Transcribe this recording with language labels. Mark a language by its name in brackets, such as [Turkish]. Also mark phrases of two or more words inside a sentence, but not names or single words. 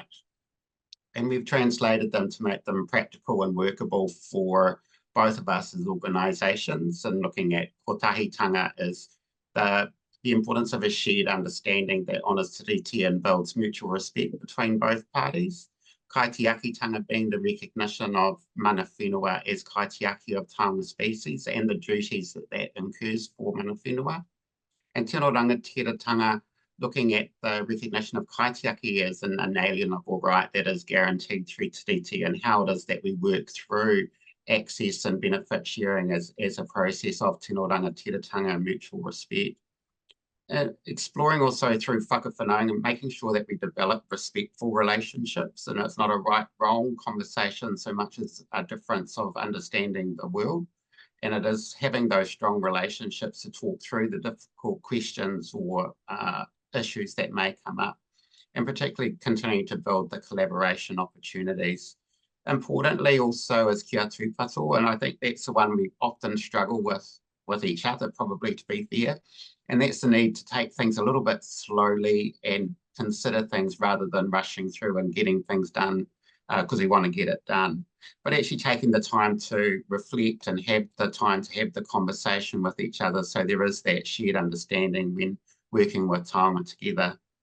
[English] And we've translated them to make them practical and workable for both of us as organisations. And looking at kotahitanga is the importance of a shared understanding that honours tiriti and builds mutual respect between both parties. Kaitiakitanga being the recognition of [Māori] mana whenua [English] as kaitiaki of taonga species and the duties that incurs for [Māori] mana whenua. [English] And [Māori] tino rangatiratanga [English] looking at the recognition of kaitiaki as an inalienable right that is guaranteed through tiriti, and how it is that we work through access and benefit sharing as a process of [Māori] tino rangatiratanga [English] and mutual respect. And exploring also through whakawhanaunga and making sure that we develop respectful relationships, and it's not a right-wrong conversation so much as a difference of understanding the world. And it is having those strong relationships to talk through the difficult questions or issues that may come up, and particularly continuing to build the collaboration opportunities. Importantly also is [Māori] kia tūpato, [English] and I think that's the one we often struggle with each other, probably, to be fair. And that's the need to take things a little bit slowly and consider things rather than rushing through and getting things done because we want to get it done. But actually taking the time to reflect and have the time to have the conversation with each other, so there is that shared understanding when working with taonga together.